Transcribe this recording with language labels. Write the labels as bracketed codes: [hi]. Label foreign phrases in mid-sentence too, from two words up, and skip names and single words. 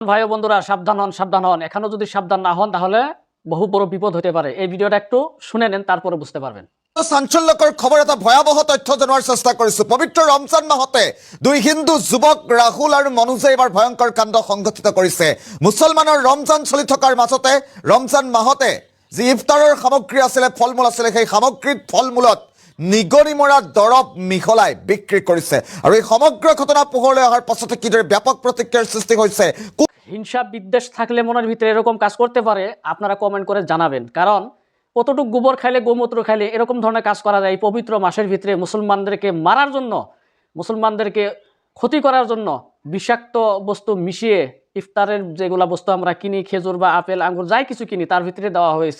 [bn] ভাই ও বন্ধুরা সাবধান হন এখনো যদি সাবধান না হন তাহলে বহু বড় বিপদ হতে পারে। এই ভিডিওটা একটু শুনে নেন, তারপরে বুঝতে পারবেন। [as] চাঞ্চল্যকৰ খবৰ এটা ভয়াৱহ তথ্য জনোৱাৰ চেষ্টা কৰিছো। পবিত্ৰ ৰমজান মাহতে দুই হিন্দু যুৱক ৰাহুল আৰু মনোজে এবাৰ ভয়ংকৰ কাণ্ড সংঘটিত কৰিছে। মুছলমানৰ ৰমজান চলি থকাৰ মাজতে ৰমজান মাহতে যি ইফতাৰৰ সামগ্ৰী আছিলে, ফল মূল আছিলে, সেই সামগ্ৰীত ফল মূলত নিগনি মৰা দৰৱ মিহলাই বিক্ৰী কৰিছে। আৰু এই সমগ্ৰ ঘটনা পোহৰলৈ অহাৰ পাছতে কিদৰে ব্যাপক প্ৰতিক্ৰিয়াৰ সৃষ্টি হৈছে। [bn] হিংসা বিদ্বেষ থাকলে মনের ভিতরে এরকম কাজ করতে পারে, আপনারা কমেন্ট করে জানাবেন। কারণ কতটুক গোবর খাইলে গোমূত্র খাইলে এরকম ধরনের কাজ করা যায়। পবিত্র মাসের ভিতরে মুসলমানদেরকে মারার জন্য, মুসলমানদেরকে ক্ষতি করার জন্য বিষাক্ত বস্তু মিশিয়ে ইফতারের যেগুলো বস্তু আমরা কিনি, খেজুর বা আপেল আঙ্গুর যাই কিছু কিনি, তার ভিতরে দেওয়া হয়েছে।